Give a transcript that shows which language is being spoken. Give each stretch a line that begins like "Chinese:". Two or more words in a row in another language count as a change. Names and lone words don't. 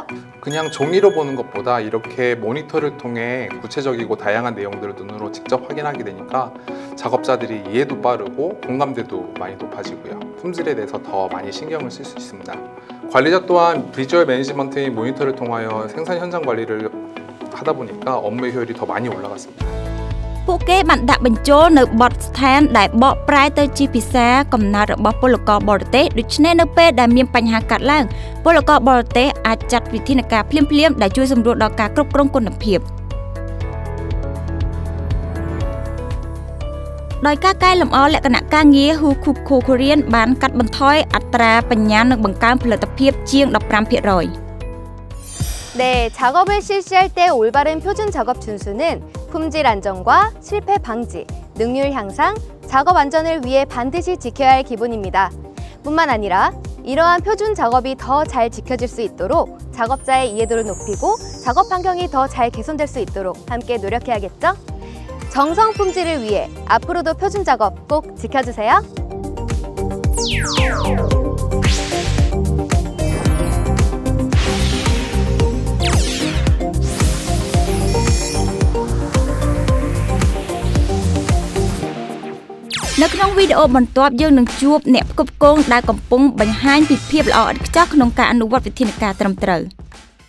Korean: 그냥 종이로 보는 것보다 이렇게 모니터를 통해 구체적이고 다양한 내용들을 눈으로 직접 확인하게 되니까 작업자들이 이해도 빠르고 공감대도 많이 높아지고요. 품질에 대해서 더 많이 신경을 쓸 수 있습니다. 관리자 또한 비주얼 매니지먼트인 모니터를 통하여 생산 현장 관리를 하다 보니까 업무 효율이 더 많이 올라갔습니다.
Khmer: ពួកគេបានដាក់បញ្ចូលនៅបទស្ថានដែលបកប្រែទៅជាភាសាកំណើតរបស់ពលករបរទេសដូច្នេះនៅពេលដែលមានបញ្ហាកាត់ឡើងពលករបរទេសអាចចាត់វិធានការភ្លាមៗដែលជួយសម្រួលដល់ការគ្រប់គ្រងគុណភាពដោយការកែលម្អលក្ខណៈការងារ Hukuku Korean បានកាត់បន្ថយអត្រាបញ្ញានិងបង្កើនផលិតភាពជាង 15%.
Korean: 네, 작업을 실시할 때 올바른 표준 작업 준수는 품질 안정과 실패 방지, 능률 향상, 작업 안전을 위해 반드시 지켜야 할 기본입니다. 뿐만 아니라 이러한 표준 작업이 더 잘 지켜질 수 있도록 작업자의 이해도를 높이고 작업 환경이 더 잘 개선될 수 있도록 함께 노력해야겠죠? 정성 품질을 위해 앞으로도 표준 작업 꼭 지켜주세요.
Khmer: នៅក្នុងវីដេអូបន្ទាប់យើងនឹងជួបអ្នកផ្គប់ផ្គងដែលកំពុងបង្ហាញពីភាពល្អឥតខ្ចោះក្នុងការអនុវត្តវិធានការត្រឹមត្រូវ។